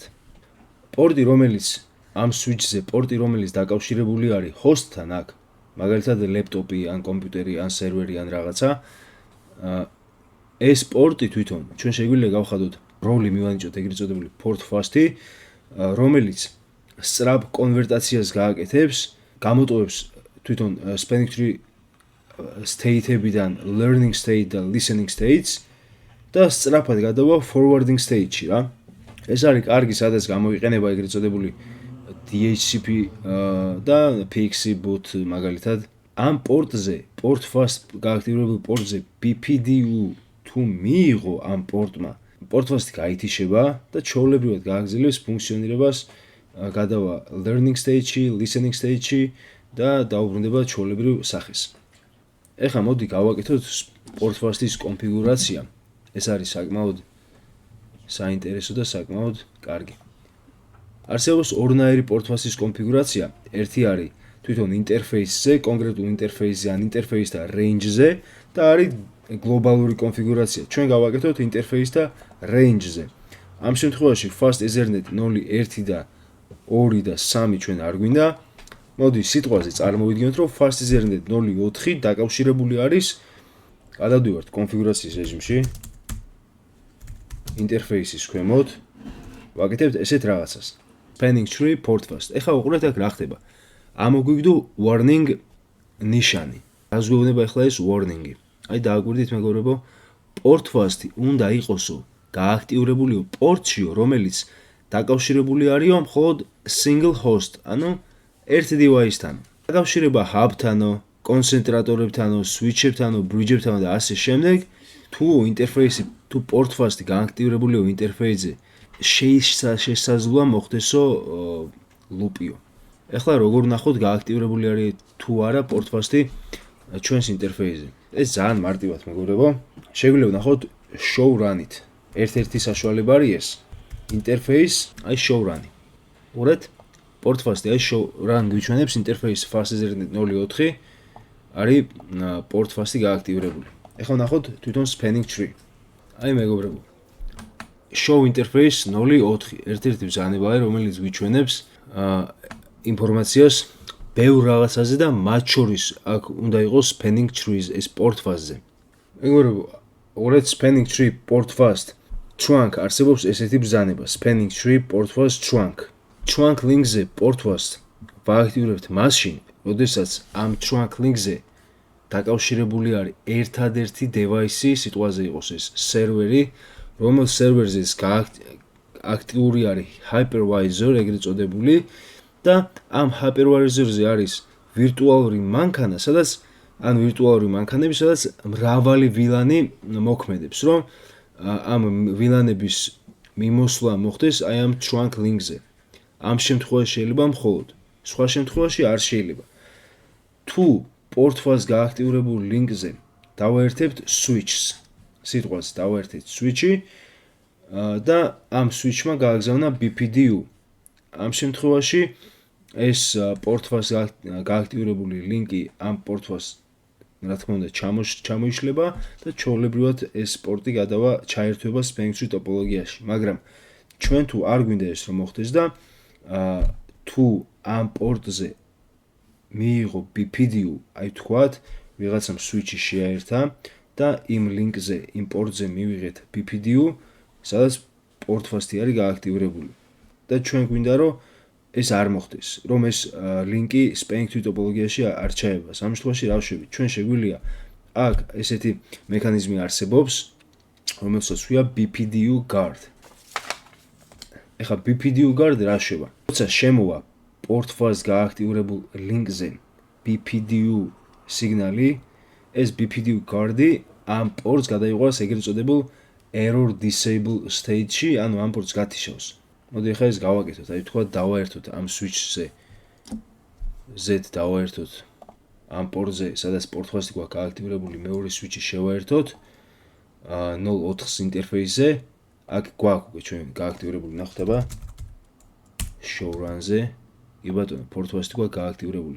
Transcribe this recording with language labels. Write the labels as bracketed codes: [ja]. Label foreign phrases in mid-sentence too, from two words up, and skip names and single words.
[ka] პორტი, რომელიც ამ switch-ზე, პორტი, რომელიც დაკავშირებული არის host-თან აქ, მაგალითად ლეპტოპი, ან კომპიუტერი, ან სერვერი, ან რაღაცა, ეს პორტი თვითონ ჩვენ შეგვიძლია გავხადოთ როლი მივანიჭოთ ეგრეთ წოდებული [en] port fast- [ka] ი, რომელიც სწრაფ კონვერტაციას გააკეთებს, გამოტოვებს თვითონ [en] spanning tree state- [ka] ებიდან [en] learning state [ka] და [en] listening states [ka] და სწრაფად გადავა [en] forwarding state- [ka] ში რა. ეს არის კარგი, სადაც გამოიყენება ეგრეთ წოდებული DHCP და [en] PXE boot [ka] მაგალითად. ამ პორტზე, [en] port fast [ka] გააქტიურებულ პორტზე BPDU თუ მიიღო ამ პორტმა, [en] port fast- [ka] ი გაითიშება და ჩვეულებრივად გააგრძელებს ფუნქციონირებას, გადავა [en] learning stage- [ka] ში, [en] listening stage- [ka] ში და დაუბრუნდება ჩვეულებრივ სახეს. ეხლა მოდი გავაკეთოთ [en] port fast- [ka] ის კონფიგურაცია. ეს არის საკმაოდ საინტერესო და საკმაოდ კარგი. არსებობს ორნაირი [en] port fast- [ka] ის კონფიგურაცია. ერთი არის თვითონ ინტერფეისზე, კონკრეტულ ინტერფეისზე, ან ინტერფეის და range-ზე და არის გლობალური კონფიგურაცია. ჩვენ გავაკეთოთ ინტერფეის და range-ზე. ამ შემთხვევაში [en] fast ethernet 0.1 [ka] და 2 და 3 ჩვენ არ გვინდა. მოდი სიტყვაზე წარმოვიდგინოთ, რომ [en] fast ethernet 0.4 [ka] დაკავშირებული არის, გადავდივართ კონფიგურაციის რეჟიმში, ინტერფეისის ქვემოთ, ვაკეთებთ ესეთ რაღაცას. [en] Spanning tree port fast. [ka] ეხლა უყურეთ აქ რა ხდება. ამოგვიგდო warning ნიშანი. რას გვეუბნება ახლა ეს warning-ი? აი დააგვირდით მეგობრებო, [en] port fast- [ka] ი უნდა იყოსო გააქტიურებულიო პორტშიო, რომელიც დაკავშირებული არისო მხოლოდ [en] single host, [ka] ანუ ერთ device-თან. დაკავშირება hub-თანო, კონცენტრატორებთანო, switch-ებთანო, bridge-ებთანო და ასე შემდეგ, თუ ინტერფეისი, თუ [en] port fast- [ka] ი გააქტიურებულიო ინტერფეისზე შესაძლოა მოხდესო ლუპიო. ეხლა როგორ ვნახოთ გააქტიურებული არის თუ არა [en] port fast- [ka] ი ჩვენს ინტერფეისზე. ეს ძალიან მარტივად მეგობრებო. შეგვიძლია ვნახოთ [en] show run- [ka] ით. ერთ-ერთი საშუალება არის ეს. ინტერფეის, აი [en] show run- [ka] ი. უყურეთ, [en] port fast- [ka] ი აი [en] show run [ka] გვიჩვენებს ინტერფეის [en] fast ethernet 0.4 [ka] არის [en] port fast- [ka] ი გააქტიურებული. ეხლა ვნახოთ თვითონ [en] spanning tree. [ka] აი მეგობრებო. [en] show interface 0.4 [ka] ერთ-ერთი ბრძანებაა, რომელიც გვიჩვენებს ინფორმაციას ბევრ რაღაცაზე და მათ შორის აქ უნდა იყოს [en] spanning trees [ka] ეს [en] port fast- [ka] ზე. მეგობრებო, უყურეთ [en] spanning tree port fast trunk [ka] არსებობს ესეთი ბრძანება [en] spanning tree port fast trunk. Trunk link- [ka] ზე [en] port fast [ka] ვააქტიურებთ მაშინ, როდესაც ამ [en] trunk link- [ka] ზე დაკავშირებული არის ერთადერთი device-ი, სიტყვაზე იყოს ეს სერვერი, რომელ სერვერზე აქტიური არის hypervisor, ეგრეთ წოდებული და ამ hypervisor-ზე არის ვირტუალური მანქანა, სადაც ვირტუალური მანქანები, სადაც მრავალი ვილანი მოქმედებს, რომ ამ ვილანების მიმოსვლა მოხდეს აი ამ [en] trunk link- [ka] ზე. ამ შემთხვევაში შეიძლება მხოლოდ, სხვა შემთხვევაში არ შეიძლება. თუ [en] port fast [ka] გააქტიურებულ link-ზე დავაერთებთ switch-ს, სიტყვას დავაერთეთ switch-ი და ამ switch-მა გააგზავნა BPDU. ამ შემთხვევაში ეს [en] port fast [ka] გააქტიურებული link-ი ამ [en] port fast [ka] რა თქმა უნდა ჩამოიშლება და ჩვეულებრივად ეს პორტი ჩაერთვება [en] spanning tree [ka] ტოპოლოგიაში, მაგრამ ჩვენ თუ არ გვინდა ეს რომ მოხდეს და თუ ამ პორტზე მიიღო BPDU, აი თქვათ, ვიღაცამ switch-ი შეაერთა და იმ link-ზე, იმ პორტზე მივიღეთ BPDU, სადაც [en] port fast- [ka] ი არის გააქტიურებული. და ჩვენ გვინდა რომ ეს არ მოხდეს, რომ ეს link-ი [en] spanning tree [ka] ტოპოლოგიაში არ ჩაება. ამ შემთხვევაში რა ვშვებით? ჩვენ შეგვიძლია აქ ესეთი მექანიზმი არსებობს, რომელსაც ქვია [en] BPDU guard. [ka] ეხლა [en] BPDU guard [ka] რა შვება? როცა შემოვა [en] port fast [ka] გააქტიურებულ link-ზე BPDU სიგნალი, ეს [en] BPDU guard- [ka] ი ამ პორტს გადაიყვანს ეგრეთ წოდებულ [en] error disable state- [ka] ში, ანუ ამ პორტს გათიშავს. მოდი ახლა ეს გავაკეთოთ, აი თქვა დავაერთოთ ამ switch-ზე Z დავაერთოთ ამ პორტზე, სადაც [en] port fast- [ka] ი გვაქვს გააქტიურებული მეორე switch-ი შევაერთოთ 0.4-ს ინტერფეისზე, აქ გვაქვს უკვე ჩვენ გააქტიურებული, ნახოთ აბა [en] show run- [ka] ზე, კი ბატონო, [en] port fast- [ka] ი გვაქვს გააქტიურებული.